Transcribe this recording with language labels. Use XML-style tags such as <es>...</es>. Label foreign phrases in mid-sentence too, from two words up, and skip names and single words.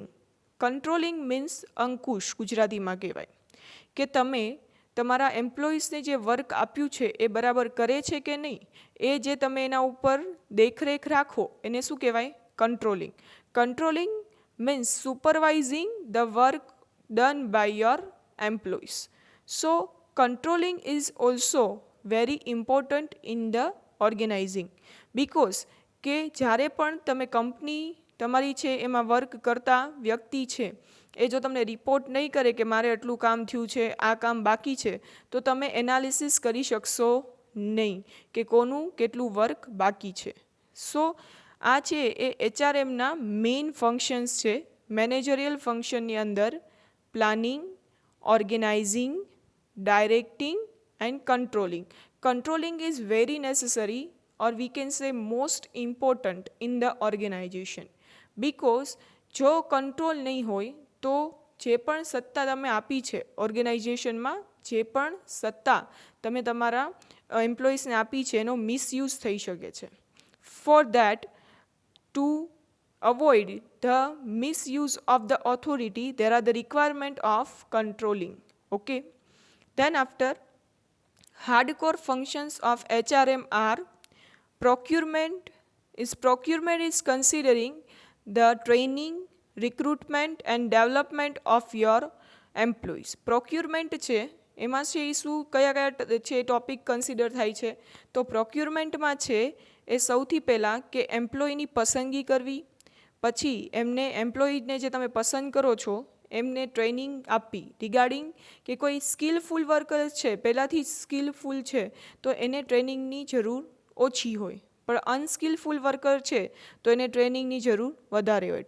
<en>controlling means</en> <gu>અંકુશ ગુજરાતીમાં કહેવાય, કે તમે તમારા એમ્પ્લોઈઝને જે વર્ક આપ્યું છે એ બરાબર કરે છે કે નહીં, એ જે તમે એના ઉપર દેખરેખ રાખો એને શું કહેવાય, કંટ્રોલિંગ.</gu> <en>controlling means supervising the work done by your employees. So controlling is also very important in the organizing, because</en> <gu>કે જ્યારે પણ તમે કંપની તમારી છે એમાં વર્ક કરતા વ્યક્તિ છે એ જો તમને રિપોર્ટ નહીં કરે કે મારે આટલું કામ થયું છે, આ કામ બાકી છે, તો તમે એનાલિસિસ કરી શકશો નહીં કે કોનું કેટલું વર્ક બાકી છે. સો આ છે એ HRMના</gu> <en>main functions</en> <gu>છે.</gu> <en>managerial functionની</en> <gu>અંદર પ્લાનિંગ,</gu> <en>organizing, directing and controlling. Controlling is very necessary, or we can say most important in the organization, because</en> <gu>જો કંટ્રોલ નહીં હોય તો જે પણ સત્તા તમે આપી છે ઓર્ગેનાઇઝેશનમાં, જે પણ સત્તા તમે તમારા એમ્પ્લોઈઝને આપી છે એનો મિસયુઝ થઈ શકે છે.</gu> <en>For that, to avoid the misuse of the authority, there are the requirement of controlling. Okay. Then after, hardcore functions of HRM are procurement is considering the training, recruitment and development of your employees.</en> <gu>procurement છે એમાં છે એ શું કયા છે</gu> <en>topic consider</en> <gu>થાય છે, તો પ્રોક્યુરમેન્ટમાં છે એ સૌથી પહેલાં કે એમ્પ્લોયની પસંદગી કરવી, પછી એમને એમ્પ્લોયીને જે તમે પસંદ કરો છો એમને ટ્રેનિંગ આપવી રિગાર્ડિંગ કે કોઈ</gu> <en>skillful worker</en> <gu>છે, પહેલાંથી સ્કિલફુલ છે તો એને ટ્રેનિંગની જરૂર ઓછી હોય, પણ</gu> <en>unskillful worker</en> <gu>છે તો એને ટ્રેનિંગની જરૂર વધારે હોય.</gu>